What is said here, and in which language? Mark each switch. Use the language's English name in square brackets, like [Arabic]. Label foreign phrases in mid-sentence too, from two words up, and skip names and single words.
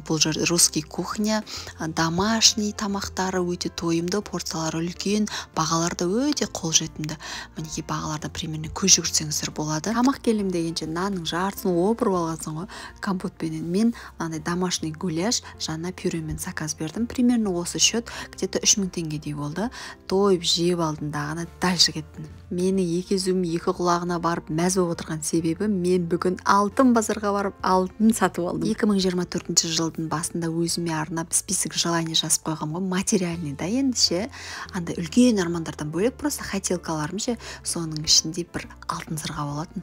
[Kazakh] Бұл жер [Russian] русский кухня, домашний [Kazakh] тамақтары өте тойымды, порциялары үлкен, бағалар да өте қолжетімді. Мінекей бағаларда примерно көз жүгірсеңіздер болады. Тамақ келем дегенше нанның жартысын опырып алғансың ғой, компотпенен. Мен мынандай [Russian] домашний гуляш, [Kazakh] жаңа пюремен заказ бердім. Примерно осы [Russian] счет где-то [Kazakh] 3000 теңгедей болды. Тойып жеп алдым дағына дальше кеттім. Мені екезуім екі құлағына барып мәз болып отырған себебі мен бүгін алтын базарға барып алтын сатып алдым. 2024 жылдың басында өзіме арнап [Russian] список желаний [Kazakh] жазып қойғам ғой, материальный да енді ше, андай үлкен армандардан бөлек просто хотелкаларым ше, соның ішінде бір алтын сырға болатын.